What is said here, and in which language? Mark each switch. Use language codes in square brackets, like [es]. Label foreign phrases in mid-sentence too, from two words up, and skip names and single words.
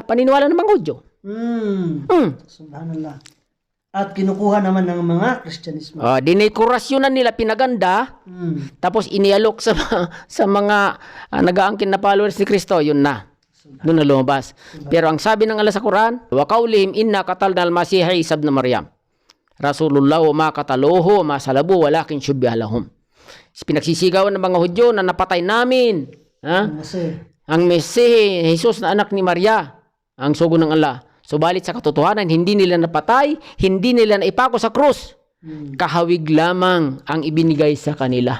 [tl] Paniniwala ng mga Hudyo. Subhanallah. At kinukuha naman ng mga Kristyanismo. Dinekorasyonan nila, pinaganda, tapos inialok sa mga nag-aangkin na followers ni Kristo, yun na. Doon na lumabas. Pero ang sabi ng Allah sa Quran, [ar] وقولهم إنا قتلنا المسيح عيسى ابن مريم. رسول الله وما قتلوه وما صلبوه ولكن شبه لهم. [tl] Pinagsisigawan ng mga Hudyo na napatay namin. Ang Mesih, Jesus na anak ni Maria, ang sugo ng Allah. Subalit sa katotohanan, hindi nila napatay, hindi nila naipako sa krus. Kahawig lamang ang ibinigay sa kanila.